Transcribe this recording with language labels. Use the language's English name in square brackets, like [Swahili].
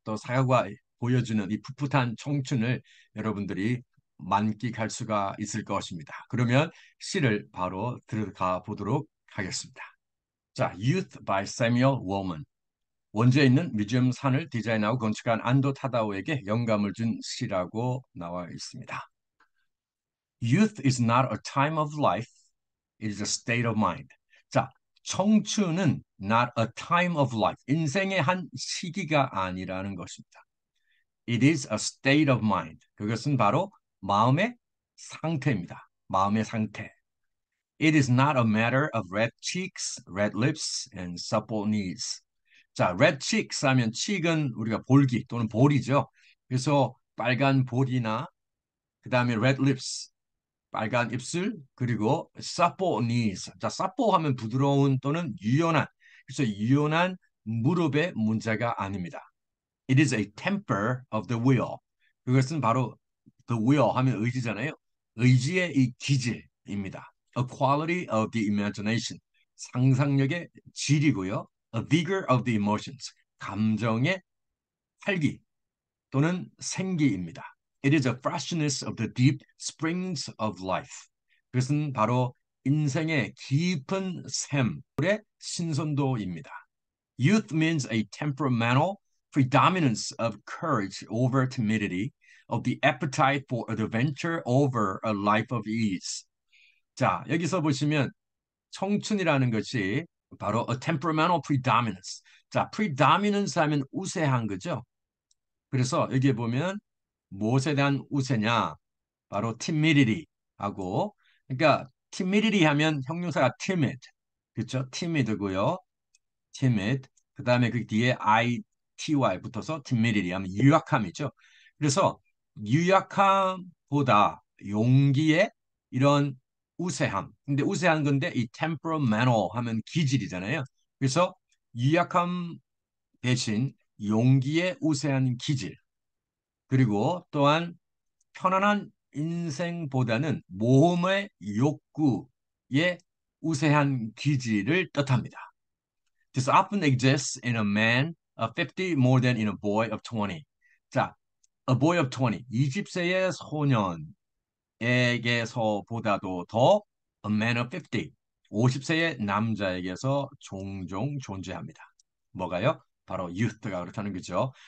[Korean] 또 사과가 보여주는 이 풋풋한 청춘을 여러분들이 만끽할 수가 있을 것입니다. 그러면 시를 바로 들어가 보도록 하겠습니다. [English] 자, Youth by Samuel Woman. [Korean] 원주에 있는 뮤지엄 산을 디자인하고 건축한 안도 타다오에게 영감을 준 시라고 나와 있습니다. [English] Youth is not a time of life, it is a state of mind. [Korean] 자, 청춘은 [English] not a time of life, [Korean] 인생의 한 시기가 아니라는 것입니다. [English] It is a state of mind. [Korean] 그것은 바로 마음의 상태입니다. 마음의 상태. [English] It is not a matter of red cheeks, red lips, and supple knees. [Korean] 자, [English] red cheeks [Korean] 하면 cheek은 우리가 볼기 또는 볼이죠. 그래서 빨간 볼이나 그 다음에 [English] red lips, [Korean] 빨간 입술, 그리고 [English] supple knees. [Korean] 자, supple 하면 부드러운 또는 유연한. 그래서 유연한 무릎의 문제가 아닙니다. [English] It is a temper of the will. [Korean] 그것은 바로 the will 하면 의지잖아요. 의지의 이 기질입니다. [English] A quality of the imagination. [Korean] 상상력의 질이고요. [English] A vigor of the emotions. [Korean] 감정의 활기 또는 생기입니다. [English] It is a freshness of the deep springs of life. [Korean] 그것은 바로 인생의 깊은 샘의 신선도입니다. [English] Youth means a temperamental predominance of courage over timidity, of the appetite for adventure over a life of ease. [Korean] 자, 여기서 보시면 청춘이라는 것이 바로 [English] a temperamental predominance. [Korean] 자, predominance 하면 우세한 거죠. 그래서 여기에 보면 무엇에 대한 우세냐? 바로 timidity 하고 그러니까 timidity 하면 형용사가 timid. 그렇죠? timid고요. timid. 그다음에 그 뒤에 ity 붙어서 timidity 하면 유약함이죠. 그래서 유약함보다 용기의 이런 우세함. 근데 우세한 건데 이 temperamental 하면 기질이잖아요. 그래서 유약함 대신 용기의 우세한 기질. 그리고 또한 편안한 인생보다는 모험의 욕구의 우세한 기질을 뜻합니다. [English] This often exists in a man of 50 more than in a boy of 20. [Korean] 자, [English] a boy of 20, [Korean] 20세의 소년에게서보다도 더 [English] a man of 50, [Korean] 50세의 남자에게서 종종 존재합니다. 뭐가요? 바로 youth가 그렇다는 거죠.